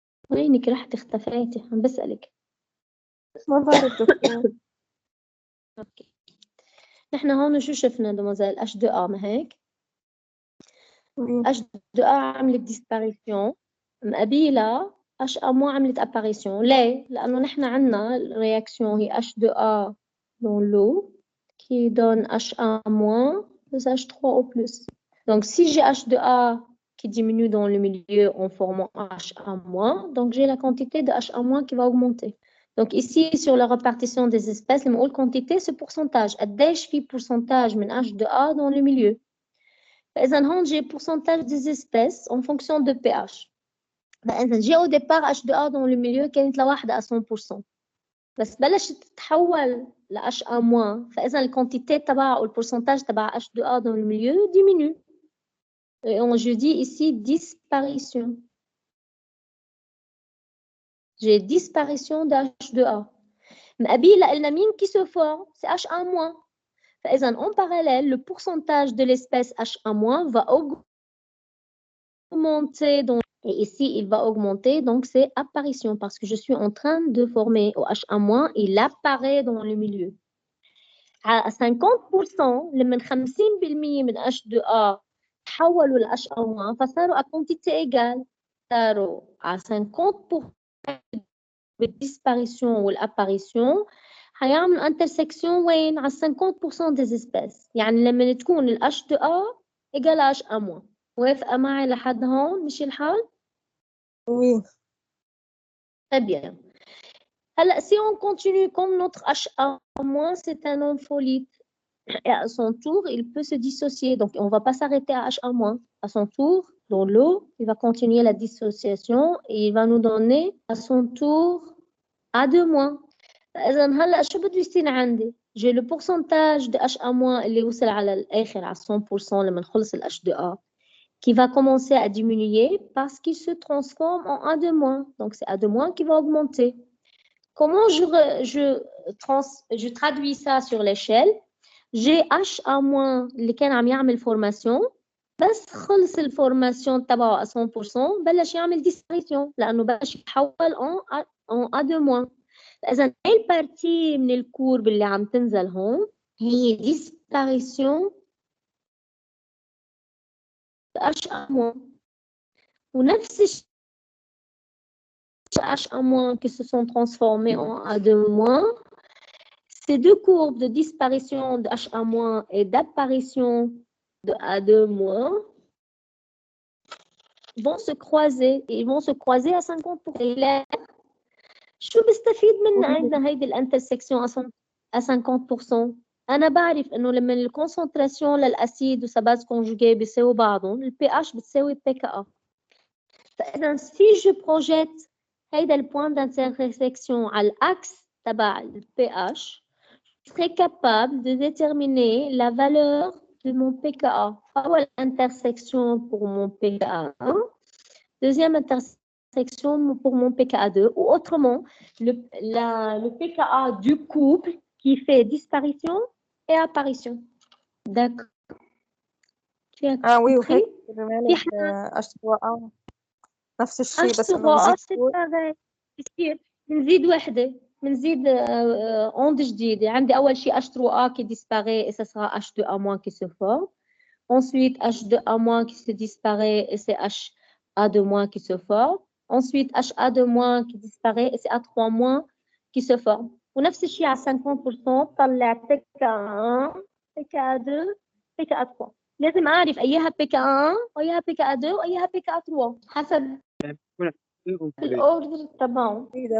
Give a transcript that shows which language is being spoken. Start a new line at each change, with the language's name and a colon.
Arabic: وينك رحت اختفيتي؟ عم بسألك. ما بعرف دكتور. اوكي، نحن هون شو شفنا دموزيل؟ H2A ما هيك؟ H2A عملت ديسباريسيون مقابلها HA- عملت اباريسيون. ليه؟ لأنه نحن عنا الرياكسيون هي
French: H2A dans l'eau qui donne HA- plus H3O plus. Donc si j'ai H2A qui diminue dans le milieu en formant HA-, donc j'ai la quantité de HA- qui va augmenter. Donc ici, sur la répartition des espèces, la quantité, c'est pourcentage.
Arabic: قديش في
French: pourcentage من H2A dans le milieu.
Arabic: فإذا هون
French: j'ai pourcentage des espèces en fonction de pH. فإذا j'ai au départ H2A dans le milieu
Arabic: كانت لواحدة
French: à 100%.
Arabic: بس بلشت تتحول ل HA-, فإذا الكونتيتي تبعها أو البورسنتاج تبع H2A
French: dans le milieu diminue. Et je dis ici disparition. J'ai disparition de H2A.
Arabic: مقابل قلنا مين
French: qui se forme? C'est HA-. فإذا en parallèle, le pourcentage de l'espèce HA- va augmenter. Donc, et ici, il va augmenter, donc c'est apparition parce que je suis en train de former au HA-, il apparaît dans le milieu.
Arabic: À 50%, من 50% من H2A تحولوا ل HA- فصاروا
French: à quantité égale.
Arabic: صاروا à 50% بالdisparition والapparition هيعملوا intersection وين؟ على 50%
French: des espèces.
Arabic: يعني لما تكون ال H2A égale HA-. موافقة معي لحد هون؟ مشي الحال؟
French: Oui. Très bien. Alors, si on continue comme notre HA-, c'est un ampholyte. Et à son tour, il peut se dissocier. Donc, on ne va pas s'arrêter à HA-. À son tour, dans l'eau, il va continuer la dissociation et il va nous donner à son tour A2-.
Arabic: إذا هلا شو بده يصير عندي؟
French: J'ai le pourcentage de HA-
Arabic: اللي وصل على الآخر على 100% لما نخلص ال H2A
French: qui va commencer à diminuer parce qu'il se transforme en A2-. Donc, c'est A2- qui va augmenter. Comment je traduis ça sur l'échelle? J'ai HA-
Arabic: اللي كان عم يعمل فورماسيون بس خلص الفورماسيون تبعه à 100% بلش يعمل disparition لأنه بلش يتحول
French: en A2-.
Arabic: إذا هاي البارتي من الكورب اللي عم تنزل هون هي disparition HA-. ونفس الشيء
French: HA- qui se sont transformés en A2-. Ces deux courbes de disparition de HA- et d'apparition de A2- vont se croiser. Ils vont se croiser à 50%.
Arabic: شو بستفيد منها أيضا هيدي الانترسكسيون
French: à 50%؟
Arabic: أنا بعرف إنه لما الكونسنتراسيون للأسيد وسباز كونجوجي بيساوي بعضهم البي اتش بتساوي بي كا ا.
French: فإذا si je projette
Arabic: هيدا البوان
French: d'intersection
Arabic: على الأكس تبع البي اتش
French: je serai capable de déterminer la valeur de mon pKa. أول intersection pour mon pKa1, deuxième intersection pour mon pKa2, ou autrement, le pKa du couple qui fait disparition et apparition. D'accord. oui,
Arabic: وهيك كمان H2A نفس الشيء بس انه بنزيد بصير بنزيد وحده بنزيد onde جديده. عندي اول شيء
French: H3A qui disparaît et ça sera H2A- qui se forme. Ensuite H2A- qui se disparaît et c'est HA2- qui se forme. Ensuite HA2- qui disparaît et c'est A3- qui se forme.
Arabic: ونفس الشيء على 50% طلع PKA1 PKA2 PKA3. لازم أعرف أيها PKA1 وأيها PKA2 وأيها PKA3 حسب الأوردر تبعهم.